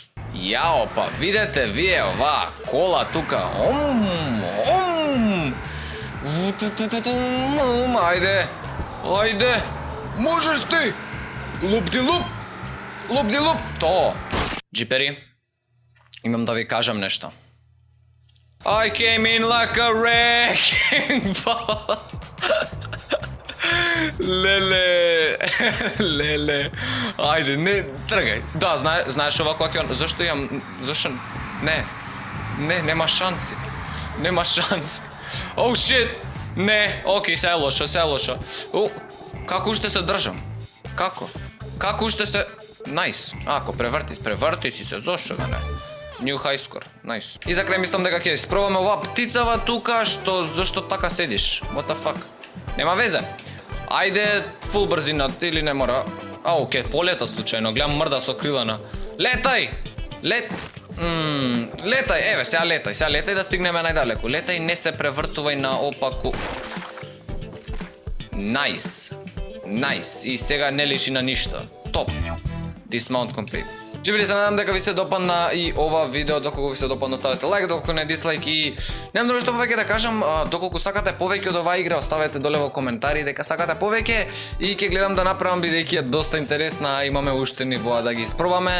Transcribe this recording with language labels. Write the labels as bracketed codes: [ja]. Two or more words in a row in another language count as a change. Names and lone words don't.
[mk] Јао, па видете вие ова кола тука. Ајде. Можеш ти. Луп. То. Джипери, имам да ви кажам нешто. [en] I came in like a wrecking ball. [mk] Леле. Ајде, не, тргај. Да, знаеш ова која ќе... Зашто... Не, нема шанси. [en] Oh shit. [mk] Не, окей, се е лошо. Како уште се држам? Како уште се... Најс. Ако преврти си се, зошто да не? [en] New high score, nice. [mk] И за крај мислам дека ќе испробаме оваа птицава тука, зашто така седиш? [en] What the fuck? [mk] Нема везе. Ајде, фул брзина, или не мора. Ке полета случајно, гледам мрда со крилана. Летај, еве, сега летај да стигнеме најдалеку. Летај, не се превртувај на опаку. Nice. И сега не личи на ништо. Топ. [en] Dismount complete. [mk] Джибри, се надам дека ви се допадна и ова видео. Доколку ви се допадна, оставете лайк, доколку не дислайк и немам друго што повеќе да кажам. Доколку сакате повеќе од оваа игра, оставете доле во коментари дека сакате повеќе и ќе гледам да направам бидејќи е доста интересна, имаме уште нивоа да ги испробаме.